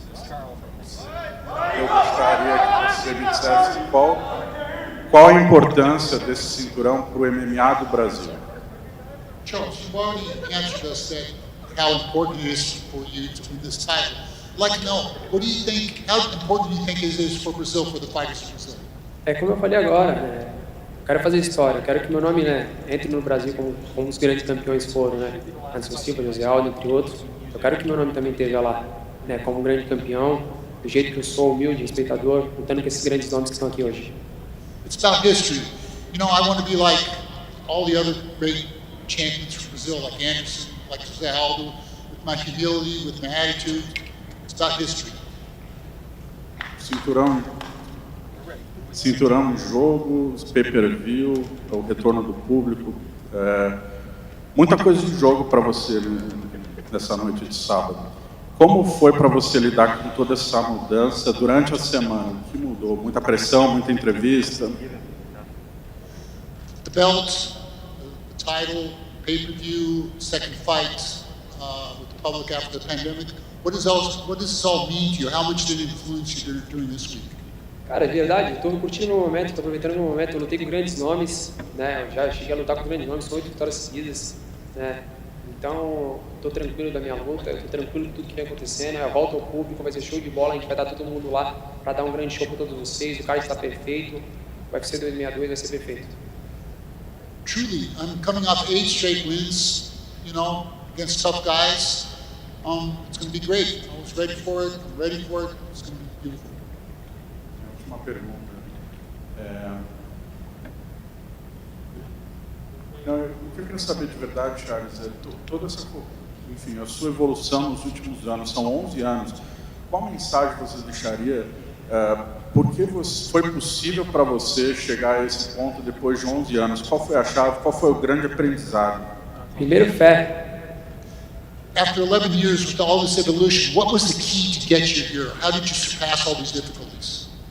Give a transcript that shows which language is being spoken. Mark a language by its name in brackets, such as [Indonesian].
[Portuguese] Eu gostaria que você me dissesse qual a importância desse cinturão para o MMA do Brasil. [English] Charles, you've already answered us that how important it is for you to win this title. I'd like to know, what do you think, how important do you think it is for Brazil, for the fighters in Brazil? [Portuguese] É como eu falei agora, né? Eu quero fazer história, eu quero que meu nome, né, entre no Brasil como os grandes campeões foram, né? Anderson Silva, José Aldo, entre outros. Eu quero que meu nome também esteja lá, né? Como um grande campeão, do jeito que eu sou, humilde, respeitador, lutando com esses grandes nomes que estão aqui hoje. [English] It's about history. You know, I want to be like all the other great champions from Brazil, like Anderson, like José Aldo, with my humility, with my attitude. It's about history. [Portuguese] Cinturão em jogo, pay-per-view, o retorno do público. Muita coisa de jogo para você nessa noite de sábado. Como foi para você lidar com toda essa mudança durante a semana? O que mudou? Muita pressão, muita entrevista? [English] The belt, the title, pay-per-view, second fight with the public after the pandemic. What does this all mean to you? How much did it influence you during this week? [Portuguese] Cara, é verdade, estou curtindo o momento, estou aproveitando o momento, eu lutei com grandes nomes, né? Eu já cheguei a lutar com grandes nomes, são 8 vitórias seguidas, né? Então, estou tranquilo da minha luta, estou tranquilo de tudo que vem acontecendo, eu volto ao público, vai ser show de bola, a gente vai estar todo mundo lá para dar um grande show para todos vocês, o cara está perfeito, o UFC 2062 vai ser perfeito. [English] Truly, I'm coming off 8 straight wins, you know, against tough guys. It's going to be great. I was ready for it, I'm ready for it, it's going to be beautiful. [Portuguese] Última pergunta. O que eu queria saber de verdade, Charles, é toda essa, enfim, a sua evolução nos últimos anos, são 11 anos. Qual mensagem você deixaria? Por que foi possível para você chegar a esse ponto depois de 11 anos? Qual foi a chave? Qual foi o grande aprendizado? Primeiro, fé. [English] After 11 years with all this evolution, what was the key to get you here? How did you surpass all these difficulties?